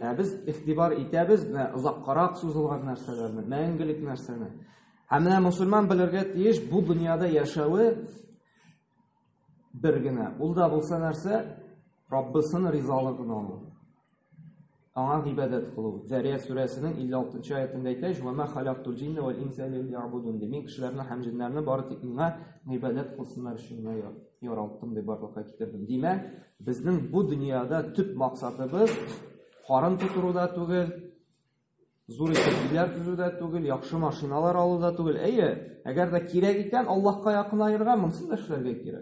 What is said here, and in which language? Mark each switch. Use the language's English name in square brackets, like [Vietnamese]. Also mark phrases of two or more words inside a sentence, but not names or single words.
[Tatar] Без игътибар итәбез менә озаккарак сузылган нәрсәләрне, мәңгелек нәрсәне. Һәм менә мусульман белергә тиеш бу дөньяда яшәүе бер генә. Ул да булса нәрсә? Раббысының ризалыгын алу. Аңа гыйбадәт кылу. Зария сүрәсенең 56-нчы аятында әйтә: [Arabic] "وما خلقت الجن والإنس إلا ليعبدون." [Tatar] Мин кешеләрне һәм җиннәрне бары тик миңа гыйбадәт кылсыннар өчен яраттым дип барлыкка китердем. Димәк, безнең бу дөньяда төп максатыбыз карын тутыруда түгел, зур итекләр төзүдә түгел, яхшы машиналар алуда түгел. Әгәр дә кирәк икән, Аллаһка якынайырга монсын да эшләргә кирәк.